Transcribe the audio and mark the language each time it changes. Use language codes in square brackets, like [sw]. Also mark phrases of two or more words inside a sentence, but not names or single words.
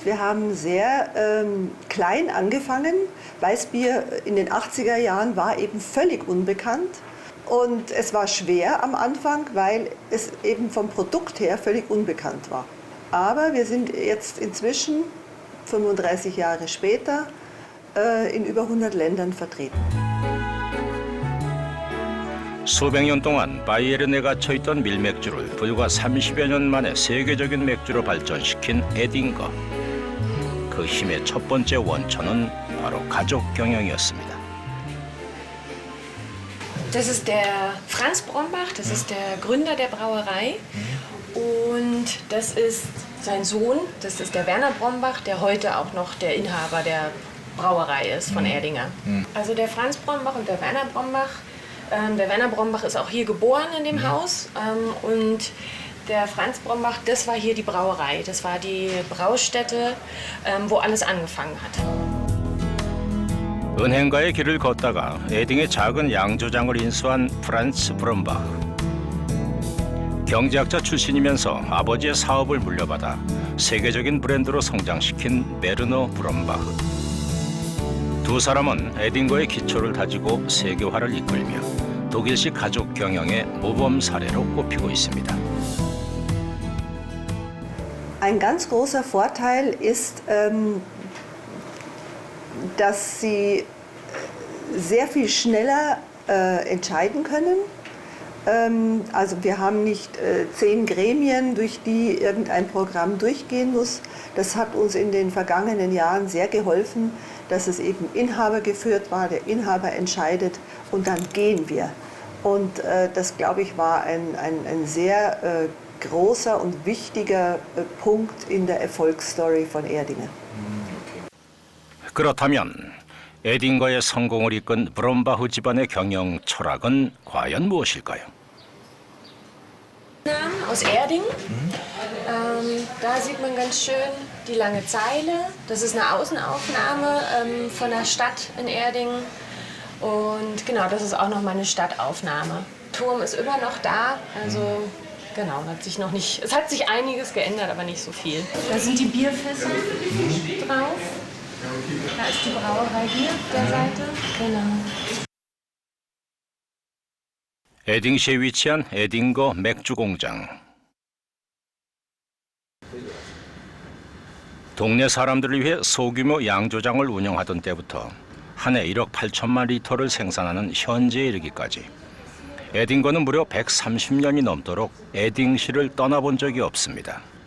[de] Wir haben sehr klein angefangen. Weißbier in den 80er Jahren war eben völlig unbekannt. Und es war schwer am Anfang, weil es eben vom Produkt her völlig unbekannt war. Aber wir sind jetzt inzwischen, 35 Jahre später, in über 100 Ländern vertreten. [ko] 수백 년 동안 바이에른에 갇혀있던 밀맥주를 불과 30여 년 만에 세계적인 맥주로 발전시킨 에딩거. 그 힘의 첫 번째 원천은 바로 가족 경영이었습니다. [de] Das ist der Franz Brombach, das ist der Gründer der Brauerei. Und das ist sein Sohn, das ist der Werner Brombach, der heute auch noch der Inhaber der Brauerei ist von Erdinger. Also der Franz Brombach und der Werner Brombach. Der Werner Brombach ist auch hier geboren in dem Haus und der Franz Brombach, das war hier die Brauerei. Das war die Braustätte, wo alles angefangen hat. [ko] 은행가의 길을 걷다가 에딩의 작은 양조장을 인수한 프란츠 브롬바흐. 경제학자 출신이면서 아버지의 사업을 물려받아 세계적인 브랜드로 성장시킨 베르너 브롬바흐. 두 사람은 에딩거의 기초를 다지고 세계화를 이끌며 독일식 가족 경영의 모범 사례로 꼽히고 있습니다. [de] Ein ganz großer Vorteil ist, dass sie sehr viel schneller entscheiden können. Also wir haben nicht 10 Gremien, durch die irgendein Programm durchgehen muss. Das hat uns in den vergangenen Jahren sehr geholfen, dass es eben Inhaber geführt war, der Inhaber entscheidet und dann gehen wir. Und das, glaube ich, war ein sehr großer und wichtiger Punkt in der Erfolgsstory von Erdinger. [ko] 그렇다면 에딩거의 성공을 이끈 브롬바흐 집안의 경영 철학은 과연 무엇일까요? [de] Aus Erding. Da sieht man ganz schön die lange Zeile. Das ist eine Außenaufnahme von der Stadt in Erding. Und genau, das ist auch noch mal eine Stadtaufnahme. Turm ist immer noch da. Also genau, es hat sich einiges geändert, aber nicht so viel. Da sind die Bierfässer drauf. Da ist die Brauerei hier auf der Seite. Genau. [ko] 에딩시에 위치한 에딩거 맥주 공장. 동네 사람들을 위해 소규모 양조장을 운영하던 때부터 한 해 1억 8천만 리터를 생산하는 현재에 이르기까지 에딩거는 무려 130년이 넘도록 에딩시를 떠나본 적이 없습니다.